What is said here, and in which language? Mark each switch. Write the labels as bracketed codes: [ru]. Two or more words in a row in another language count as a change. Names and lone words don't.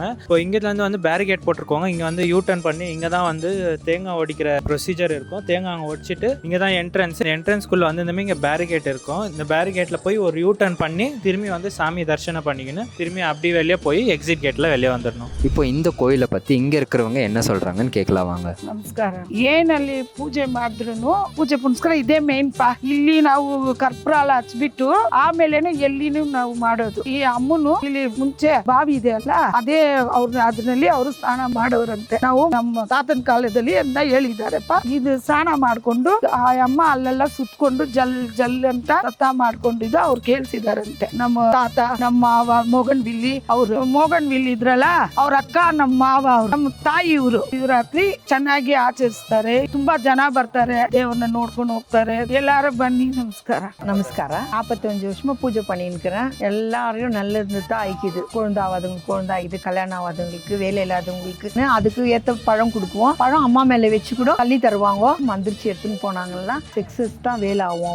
[ta] இப்போ இங்க வந்து பேரிகேட் போட்டிருக்கோங்க. இங்க வந்து [en] U turn [ta] பண்ணி இங்க தான் வந்து தேங்காய் ஒடிக்கிற ப்ரொசீஜர் இருக்கும். தேங்காய் அங்கே ஒடிச்சிட்டு இங்க தான் என்ட்ரன்ஸ்குள்ள வந்து இந்த மாதிரி இங்க பேரிகேட் இருக்கும். இந்த பேரிகேட்ல போய் ஒரு [en] U turn [ta] பண்ணி திரும்பி வந்து சாமி தரிசனம் பண்ணிக்கணும். திரும்பி அப்படி வெளியே போய் [en] exit gateல [ta] வெளியே வந்துடணும். இப்போ இந்த கோயிலை பத்தி இங்க இருக்கிறவங்க என்ன சொல்றாங்கன்னு கேட்கலாம் வாங்க. [kn] ನಮಸ್ಕಾರ. ಏನಲ್ಲಿ ಪೂಜೆ ಮಾಡಿದ್ರು ಪೂಜೆ ಪುನಸ್ಕಾರ ಇದೇ ಮೇನ್ ಪಾ. ಇಲ್ಲಿ ನಾವು ಕರ್ಪೂರ ಎಲ್ಲ ಹಚ್ಬಿಟ್ಟು ಆಮೇಲೆನೆ ಎಲ್ಲಿನೂ ನಾವು ಮಾಡೋದು. ಈ ಅಮ್ಮನು ಇಲ್ಲಿ ಮುಂಚೆ ಬಾವಿ ಇದೆ ಅಲ್ಲ, ಅದೇ ಅದರಲ್ಲಿ ಅವರು ಸ್ನಾನ ಮಾಡೋರಂತೆ. ನಾವು ನಮ್ಮ ತಾತನ ಕಾಲದಲ್ಲಿ ಅಂತ ಹೇಳಿದಾರೆಪ್ಪ. ಇದು ಸ್ನಾನ ಮಾಡ್ಕೊಂಡು ಆ ಅಮ್ಮ ಅಲ್ಲೆಲ್ಲ ಸುತ್ಕೊಂಡು ಜಲ್ ಜಲ್ ಅಂತ ಸತ್ತ ಮಾಡ್ಕೊಂಡಿದ್ದು ಅವ್ರು ಕೇಳಿಸಿದಾರಂತೆ. ನಮ್ಮ ತಾತ, ನಮ್ಮ ಮಾವ ಮೋಗನ್ ಬಿಲ್ಲಿ, ಅವ್ರು ಮೋಗನ್ ಬಿಲ್ಲಿ ಇದ್ರಲ್ಲ, ಅವ್ರ ಅಕ್ಕ, ನಮ್ಮ ಮಾವ, ಅವ್ರು ನಮ್ಮ ತಾಯಿ ಇವರು ಶಿವರಾತ್ರಿ ಚೆನ್ನಾಗಿ ಆಚರಿಸ್ತಾರೆ. ತುಂಬಾ ಜನ ಬರ್ತಾರೆ, ದೇವ್ರನ್ನ ನೋಡ್ಕೊಂಡು ಹೋಗ್ತಾರೆ. [ta] எல்லாரும் பண்ணி நமஸ்காரம். நமஸ்காரம். 45 வருஷமா பூஜை பண்ணிருக்கிறேன். எல்லாரையும் நல்லது தான் ஆயிக்குது. குழந்தை ஆகாதவங்களுக்கு குழந்தை ஆகிது, கல்யாணம் ஆகாதவங்களுக்கு, வேலை இல்லாதவங்களுக்கு அதுக்கு ஏற்ற பழம் கொடுக்குவோம். பழம் அம்மா மேல வச்சு கூட தள்ளி தருவாங்க. மந்திரிச்சு எடுத்துன்னு போனாங்கன்னா சக்சஸ் தான் வேலை ஆகும்.